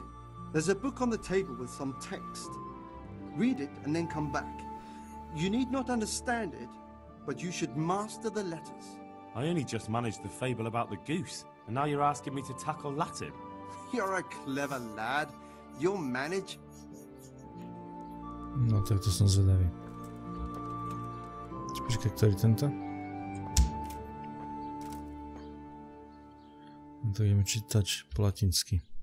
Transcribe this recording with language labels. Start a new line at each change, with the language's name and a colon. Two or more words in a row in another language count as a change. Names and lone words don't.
English: There's a book on the table with some text. Read it and then come back. You need not understand it, but you should master the letters. I only just managed the fable about the goose, and now you're asking me to tackle Latin. You're a clever lad. You'll manage.
Slovak: No tak to som zvedavý. Počkaj, ktorý tento? To ideme čítať po latinsky.